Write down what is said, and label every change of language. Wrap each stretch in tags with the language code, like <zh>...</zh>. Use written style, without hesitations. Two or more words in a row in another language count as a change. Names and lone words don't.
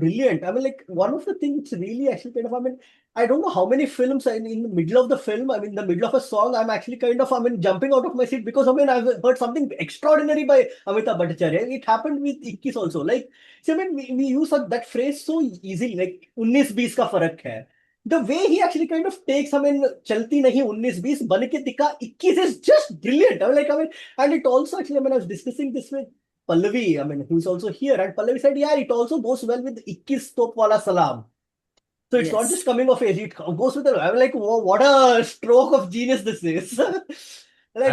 <en>I mean, like, one of the things really actually kind of, I don't know how many films in the middle of the film, the middle of a song, I'm actually kind of, jumping out of my seat because, I've heard something extraordinary by Amitabh Bhattacharya. It happened with Ikkis also. Like, see, we use that phrase so easily, like, 19-20</en> <hi>का फ़र्क़ है.</hi> <en>The way he actually kind of takes,</en> <hi>चलती नहीं 19-20, बन के दिखा 21</hi> <en>is just brilliant. And it also actually, I was discussing this with Pallavi, who's also here, and Pallavi said, yeah, it also goes well with 21 Top Wala Salam. So it's not just Yes. coming of age, it goes with the, I'm like, whoa, what a stroke of genius this is. Like,</en>